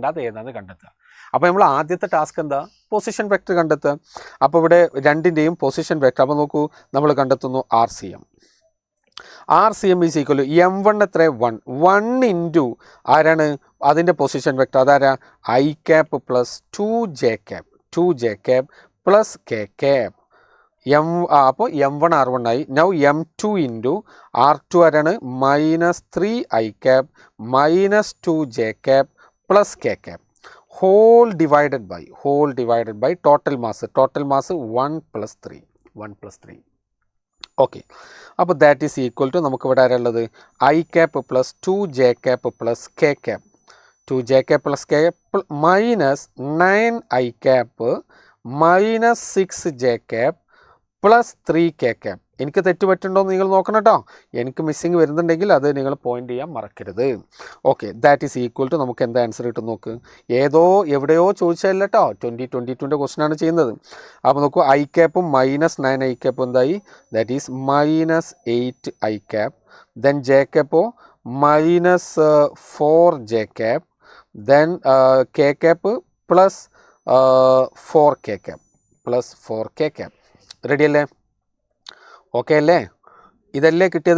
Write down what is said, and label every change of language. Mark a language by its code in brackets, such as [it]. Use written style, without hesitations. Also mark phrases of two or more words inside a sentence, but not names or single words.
[ml] അത് ഏതാണെന്ന് കണ്ടെത്തുക. അപ്പോൾ നമ്മൾ ആദ്യത്തെ ടാസ്ക് എന്താ? [en] position vector [ml] കണ്ടെത്തുക. അപ്പോൾ ഇവിടെ രണ്ടിൻ്റെയും [en] position vector, [ml] അപ്പോൾ നോക്കൂ, നമ്മൾ കണ്ടെത്തുന്നു RCM [en] is equal [ml] M1 എത്ര? 1 ഇൻറ്റു ആരാണ് അതിൻ്റെ [en] position vector? [ml] അതാരാ? [en] I cap plus 2J cap plus K cap. [ml] അപ്പോൾ M1 R1 ആയി. നൗ M2 ഇൻറ്റു R2 ആരാണ്? [en] -3I cap minus 2J cap plus K cap whole divided by total mass 1 + 3. [ml] ഓക്കെ, അപ്പോൾ [en] that is equal to [ml] നമുക്ക് ഇവിടെ ആരാളുള്ളത്? [en] I cap plus 2J cap plus K cap. 2j cap plus k minus 9i cap minus 6j cap plus 3k cap. [ml] എനിക്ക് തെറ്റ് പറ്റുന്നുണ്ടോ എന്ന് നിങ്ങൾ നോക്കണം കേട്ടോ. എനിക്ക് മിസ്സിങ് വരുന്നുണ്ടെങ്കിൽ അത് നിങ്ങൾ പോയിന്റ് ചെയ്യാൻ മറക്കരുത്. ഓക്കെ, [en] that is equal to [ml] നമുക്ക് എന്താ ആൻസർ കിട്ടും നോക്ക്. എവിടെയോ ചോദിച്ചതല്ല കേട്ടോ, 2022 ക്വസ്റ്റൻ ആണ് ചെയ്യുന്നത്. അപ്പോൾ നോക്കൂ, ഐ ക്യാപ്പും മൈനസ് 9i ക്യാപ്പും എന്തായി? [en] that is minus 8i cap. then J cap minus 4j cap. then K cap plus 4k cap plus 4k cap. [ml] റെഡി അല്ലേ? ഓക്കെ അല്ലേ? ഇതല്ലേ കിട്ടിയത്?